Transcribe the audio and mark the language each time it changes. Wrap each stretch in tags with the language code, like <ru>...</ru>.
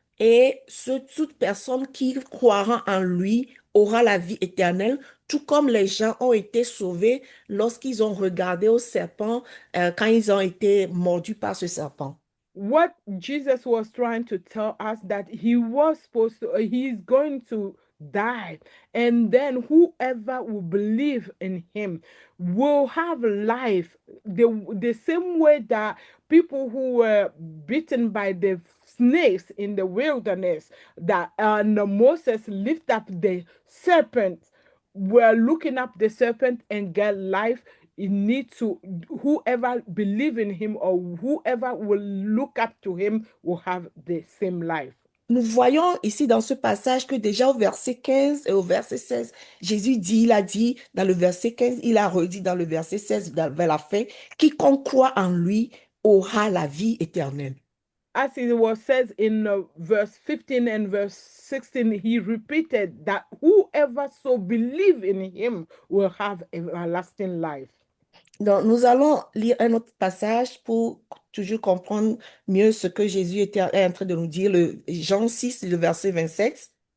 <fr>Et toute personne qui croira en lui aura la vie éternelle, tout comme les gens ont été sauvés lorsqu'ils ont regardé au serpent, quand ils ont été mordus par ce serpent.</fr> <en>What Jesus was trying to tell us, that he's going to die, and then whoever will believe in him will have life, the same way that people who were bitten by the snakes in the wilderness, that and Moses lift up the serpent. We're looking up the serpent and get life. You need to, whoever believe in him or whoever will look up to him will have the same life.</en> <fr>Nous voyons ici dans ce passage que déjà au verset 15 et au verset 16, Jésus dit, il a dit dans le verset 15, il a redit dans le verset 16 vers la fin, quiconque croit en lui aura la vie éternelle.</fr> <en>As it was said in verse 15 and verse 16, he repeated that whoever so believe in him will have everlasting life.</en> <fr>Donc, nous allons lire un autre passage pour toujours comprendre mieux ce que Jésus est en train de nous dire, le Jean 6, le verset 27.</fr>